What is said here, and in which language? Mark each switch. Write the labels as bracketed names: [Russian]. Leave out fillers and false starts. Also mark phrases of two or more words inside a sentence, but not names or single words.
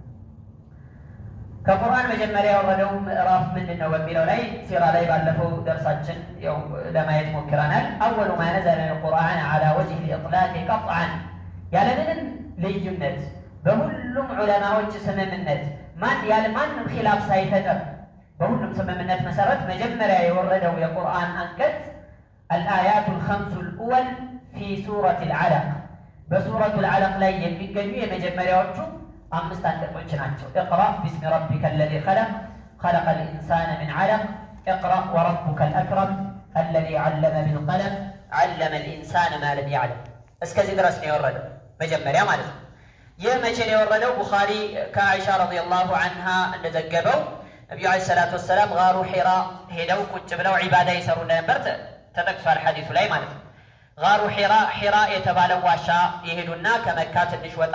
[Amharic] ከቁርአን መጀመሪያ የወረደው ምዕራፍ ምንድን ነው በሚለው ላይ ሲራ ላይ ባለፈው ደርሳችን ያው ለማየት ሞክረናል። [Arabic] أول ما نزل القرآن على وجه الإطلاق قطعاً፣ [Amharic] ያለምንም ልዩነት በሁሉም ዑለማዎች ስምምነት ማንም ኺላፍ ሳይፈጠር በሁሉም ስምምነት መሰረት መጀመሪያ የወረደው የቁርአን አንቀጽ الآيات [Arabic] الخمس الأول في سورة العلق بسورة العلق [Amharic] ላይ የሚገኙ የመጀመሪያዎቹ 5 አንቀጾች ናቸው። [Arabic] اقرأ باسم ربك الذي خلق خلق الإنسان من علق اقرأ وربك الأكرم الذي علم بالقلم علم الإنسان ما لم يعلم [Amharic] እስከዚህ ድረስ ነው የወረደው መጀመሪያ ማለት ነው። ይህ መቼ ነው የወረደው? ቡኻሪ ከአይሻ [Arabic] رضي الله عنها [Amharic] እንደዘገበው ነብዩ [Arabic] عليه الصلاة والسلام [Amharic] ጋሩ ሒራ ሄደው ቁጭ ብለው ዒባዳ ይሰሩ እንደነበር ተጠቅሷል ሐዲሱ ላይ ማለት ነው። ጋሩ ሒራ የተባለው ዋሻ የሄዱና ከመካ ትንሽ ወጣ